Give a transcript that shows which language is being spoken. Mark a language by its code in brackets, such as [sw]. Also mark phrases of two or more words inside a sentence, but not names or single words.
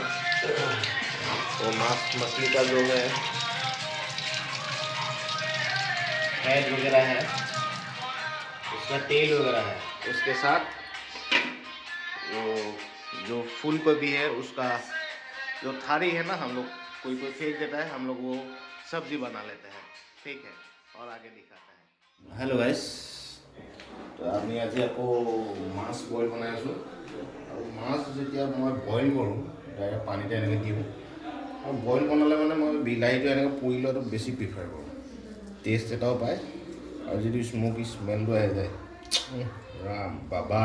[hi] वो मांस मछली का जो है फैट वगैरह है, उसका तेल वगैरह है, उसके साथ वो जो फूल गोभी है उसका जो थारी है ना, हम लोग कोई कोई फेंक देता है, हम लोग वो सब्जी बना लेते हैं। ठीक है, और आगे दिखाते हैं। [en] hello guys, [hi] तो [as] আমি আজি আকৌ মাছ বইল বনাই আছোঁ। আৰু মাছ যেতিয়া মই বইল কৰোঁ ডাইৰেক্ট পানীতে এনেকৈ দিওঁ, আৰু বইল বনালে মানে মই বিলাহীটো এনেকৈ পুৰি লোৱাটো বেছি প্ৰিফাৰ কৰোঁ, টেষ্ট এটাও পায় আৰু যদি [en] smoky smellটো [as] আহি যায় ৰাম বাবা।